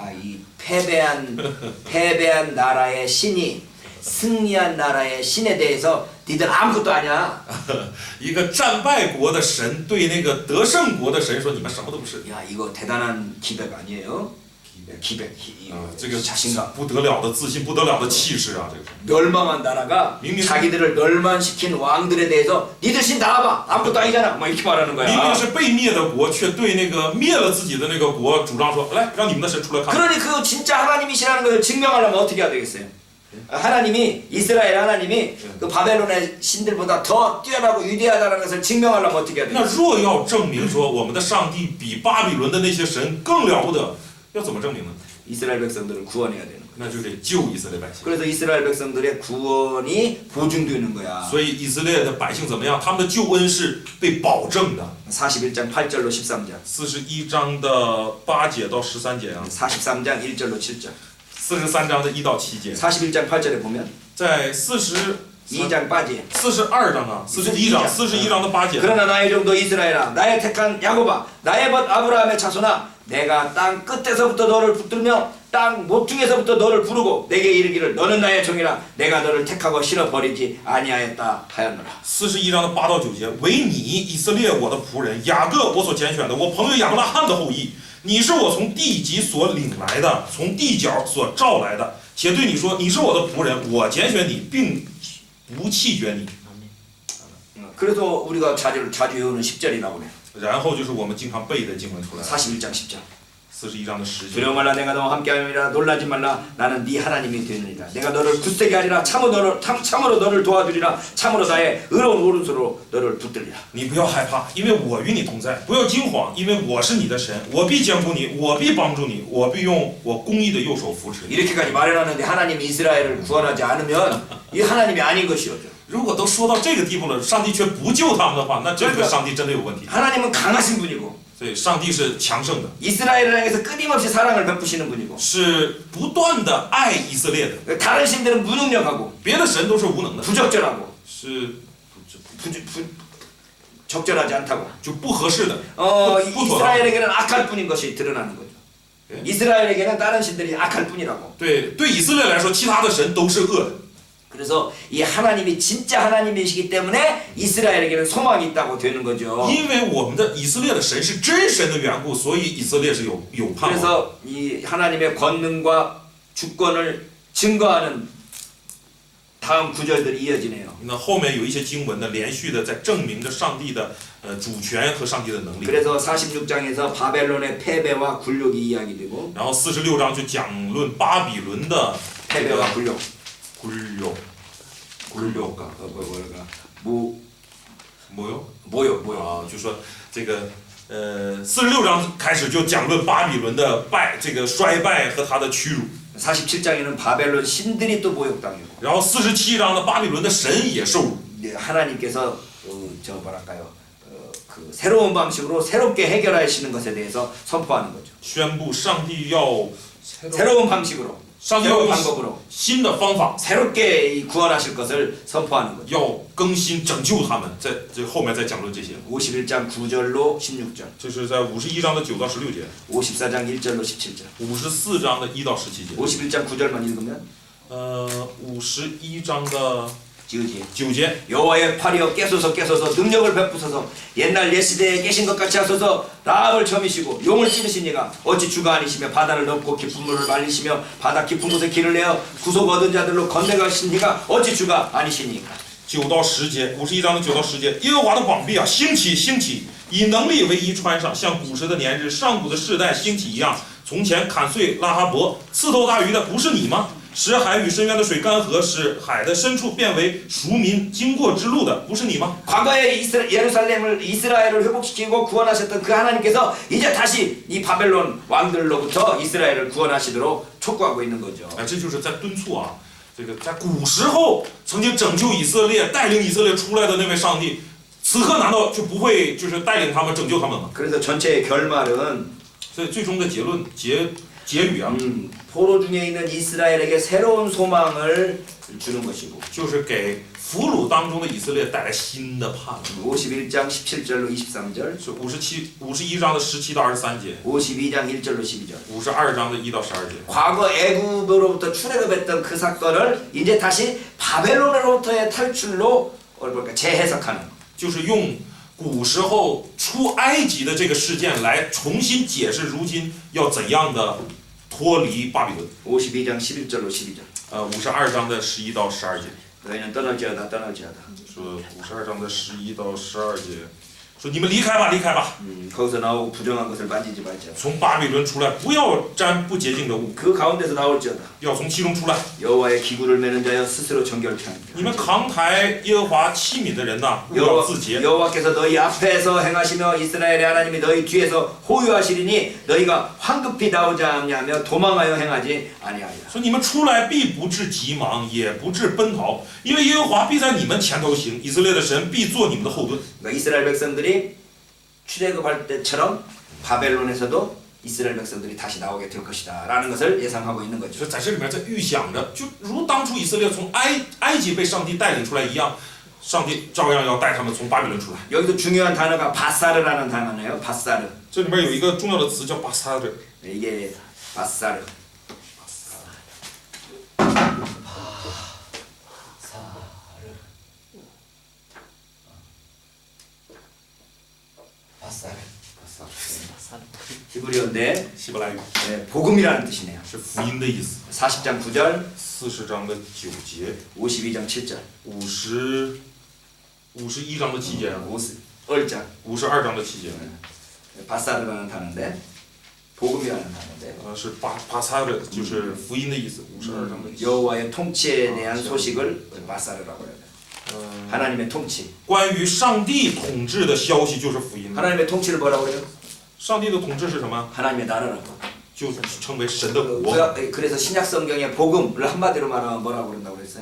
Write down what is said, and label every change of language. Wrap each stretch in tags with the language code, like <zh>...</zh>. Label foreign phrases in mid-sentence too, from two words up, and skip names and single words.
<ko>아, 이 패배한 나라의 신이 승리한 나라의 신에 대해서 니들 아무것도 아니야.</ko> <zh>一个战败国的神对那个得胜国的神说：“你们什么都不是。</zh> <ko>야, 이거 대단한 기백 아니에요? 기백.</ko> <zh>这个</zh> <ko>자신감.</ko> <zh>不得了的自信，不得了的气势啊！这个是。</zh> <ko>멸망한 나라가 자기들을 멸망시킨 왕들에 대해서 니들 신 나와봐. 아무것도 아니잖아. 막 이렇게 말하는</ko> <zh>明</zh> <ko>거야.</ko> <zh>明是被灭的国，却对那个灭了自己的那个国主张说：“来，让你们的神出来看。”</zh> <ko>그러니 그 진짜 하나님이시라는 걸 증명하려면 어떻게 해야 되겠어요? 하나님이 이스라엘 하나님이 그 바벨론의 신들보다 더 뛰어나고 위대하다는 것을 증명하려면 어떻게 해야</ko> <zh>那</zh> <ko>돼요?</ko> <zh>若要证明说我们的上帝比巴比伦的那些神更了不得，要怎么证明呢？</zh> <ko>이스라엘 백성들을 구원해야 되는 거예요.</ko> <zh>那就得救以色列百姓。</zh> <ko>그래서 이스라엘 백성들의 구원이 보증되는 거야.</ko> <zh>所以以色列的百姓怎么样？他们的救恩是被保证的。</zh> <ko>41장 8절로 13절.</ko> <zh>41 章的8节到13节啊，</zh> <ko>43장 1절로 7절.</ko> <zh>43 章的1到7节，</zh> <ko>41장 8절에 보면</ko> <zh>在42</zh> <ko>2장 빠지.</ko> <zh>章啊，41章的8节。</zh> <ko>그러나 나의 종도 이스라엘아, 나의 택한 야곱아, 나의 벗 아브라함의 자손아, 내가 땅 끝에서부터 너를 붙들며 땅 모퉁에서부터 너를 부르고 내게 이르기를 너는 나의 종이라 내가 너를 택하고 실어 버리지 아니하였다 하였노라.</ko> <zh>41 章的8到9节，唯你以色列我的仆人雅各我所拣选的，我朋友亚伯拉罕的后裔，你是我从地极所领来的，从地角所召来的，且对你说，你是我的仆人，我拣选你，并不弃绝你。</zh> <ko>그래서 우리가 자주 외우는 10절이 나오네.</ko> <zh>然后就是我们经常背的经文出来，</zh> <ko>41장 10절.</ko> <zh>41 章的10节。</zh> <ko>두려워 말라 내가 너와 함께하리라 놀라지 말라 나는 네 하나님이 되느니라. 내가 너를 굳세게 하리라 참으로 너를 도와주리라 참으로 나의 의로운 오른손으로 너를 붙들리라.</ko> <zh>你不要害怕，因为我与你同在；不要惊慌，因为我是你的神，我必坚固你，我必帮助你，我必用我公义的右手扶持你。</zh> <ko>이렇게까지 말해놨는데 하나님이 이스라엘을 구원하지 않으면 이 하나님이 아닌 것이오죠.</ko> <zh>如果都说到这个地步了，上帝却不救他们的话，那这个上帝真的有问题。</zh> <ko>하나님은 강하신 분이고</ko> <zh>所以上帝是强盛的，</zh> <ko>이스라엘을 향해서 끊임없이 사랑을 베푸시는 분이고</ko> <zh>是不断的爱以色列的。</zh> <ko>다른 신들은 무능력하고</ko> <zh>别的神都是无能的，</zh> <ko>부적절하고</ko> <zh>是</zh> <ko>적절하지 않다고</ko> <zh>就不合适的。</zh> <ko>이스라엘에게는 악할 뿐인 것이 드러나는 거죠. 예? 이스라엘에게는 다른 신들이 악할 뿐이라고.</ko> <zh>对以色列来说，其他的神都是恶的。</zh> <ko>그래서 이 하나님이 진짜 하나님이시기 때문에 이스라엘에게는 소망이 있다고 되는 거죠.</ko> <zh>因为我们的以色列的神是真神的缘故，所以以色列是有盼望。</zh> <ko>그래서 이 하나님의 권능과 주권을 증거하는 다음 구절들이 이어지네요.</ko> <zh>那后面有一些经文呢，连续的在证明着上帝的主权和上帝的能力。</zh> <ko>그래서 46장에서 바벨론의 패배와 굴욕이 이야기되고</ko> <zh>然后46章就讲论巴比伦的这个</zh> <ko>패배와 굴욕, 굴욕 모욕.</ko> <zh>啊，就说这个46章开始就讲论巴比伦的这个衰败和他的屈辱。</zh> <ko>47장에는 바벨론 신들이 또 모욕당하고</ko> <zh>然后47章的巴比伦的神也受辱。</zh> <ko>하나님께서 그 새로운 방식으로 새롭게 해결하시는 것에 대해서 선포하는 거죠.</ko> <zh>宣布上帝要</zh> <ko>새로운 방식으로,</ko> <zh>上帝要</zh> <ko>새로운</ko> <zh>用</zh> <ko>방법으로</ko> <zh>新的方法，</zh> <ko>새롭게 구원하실 것을 선포하는 거죠.</ko> <zh>要更新拯救他们。在这后面再讲论这些，</zh> <ko>51장 9절로 16절,</ko> <zh>这是在51章的9到16节，</zh> <ko>54장 1절로 17절.</ko> <zh>54 章的1到17节，</zh> <ko>51장 9절만 읽으면</ko> <zh>51 章的</zh> <ko>지으지.</ko> <zh>9节，</zh> <ko>여호와의 팔이여 깨소서 능력을 베푸소서 옛날 옛시대에 계신 것 같이 하소서 라합을 점이시고 용을 찌르신 이가 어찌 주가 아니시며 바다를 덮고 깊은 물을 말리시며 바다 깊은 곳에 길을 내어 구속 얻은 자들로 건너가신 이가 어찌 주가 아니시니까.</ko> <zh>9 到10节，51章的9到10节，耶和华的膀臂啊，兴起，兴起，以能力为衣穿上，像古时的年日，上古的世代兴起一样。从前砍碎拉哈伯，刺透大鱼的不是你吗？使海与深渊的水干涸，使海的深处变为赎民经过之路的不是你吗？</zh> <ko>과거에 이스라엘을 회복시키고 구원하셨던 그 하나님께서 이제 다시 이 바벨론 왕들로부터 이스라엘을 구원하시도록 촉구하고 있는 거죠.</ko> <zh>哎，这就是在敦促啊，这个在古时候曾经拯救以色列、带领以色列出来的那位上帝，此刻难道就不会就是带领他们、拯救他们吗？</zh> <ko>그래서 전체의 결말은</ko> <zh>所以最终的结语啊，</zh> <ko>포로 중에 있는 이스라엘에게 새로운 소망을 주는 것이고</ko> <zh>就是给俘虏当中的以色列带来新的盼望。</zh> <ko>51장 17절로 23절</ko> <zh>是51章的17到23节，</zh> <ko>52장 1절로 12절</ko> <zh>52 章的1到12节。</zh> <ko>과거 애굽으로부터 출애굽했던 그 사건을 이제 다시 바벨론으로부터의 탈출로 재해석하는</ko> <zh>就是用古时候出埃及的这个事件来重新解释如今要怎样的脱离巴比伦。</zh> <ko>52장 11절로 12절</ko> <zh>52 章的11到12节，</zh> <ko>너희는 떠날지어다</ko> <zh>说52章的11到12节，说你们离开吧，离开吧，</zh> <ko>거기서 나오고 부정한 것을 만지지 말자</ko> <zh>从巴比伦出来，不要沾不洁净的物，</zh> <ko>그 가운데서 나올지어다</ko> <zh>要从其中出来。</zh> <ko>여호와의 기구를 매는 자여 스스로 정결케 하는</ko> <zh>你们扛抬耶和华器皿的人呐，勿要自洁。</zh> <ko>여호와께서 너희 앞에서 행하시며 이스라엘의 하나님이 너희 뒤에서 호유하시리니 너희가 황급히 나오지 않냐며 도망하여 행하지 아니하리라.</ko> <zh>说你们出来必不致急忙，也不致奔逃，因为耶和华必在你们前头行，以色列的神必做你们的后盾。</zh> <ko>그러니까 이스라엘 백성들이 출애굽할 때처럼 바벨론에서도 이스라엘 백성들이 다시 나오게 될 것이다 라는 것을 예상하고 있는</ko> <zh>就</zh> <ko>거죠.</ko> <zh>是在这里面在预想着，就如当初以色列从埃及被上帝带领出来一样，上帝照样要带他们从巴比伦出来。</zh> <ko>여기도 중요한 단어가 바사르라는 단어네요. 바사르.</ko> <zh>这里面有一个重要的词叫巴萨的，</zh> <ko>이게 바사르. 히브리어인데</ko> <zh>希伯来语</zh> <ko>복음이라는 뜻이네요.</ko> <zh>是福音的意思。</zh> <ko>40장 9절,</ko> <zh>40 章的9节，</zh> <ko>52장 7절,</ko> <zh>51 章的7节，</zh> <ko>50장</ko> <zh>52章的7节，</zh> <ko>바사르라는 단어인데 복음이라는 단어인데</ko> <zh>是巴萨的，就是福音的意思。52章的7节。</zh> <ko>여호와의 통치에 대한 소식을 바사르라고 해요. 하나님의 통치.</ko> <zh>关于上帝统治的消息就是福音。</zh> <ko>하나님의 통치를 뭐라고 그래요?</ko> <zh>上帝的统治是什么？</zh> <ko>하나님의 나라라고.</ko> <zh>就是称为神的国。</zh> <ko>그래서 신약 성경의 복음을 한마디로 말하면 뭐라고 그런다고 그랬어요?</ko>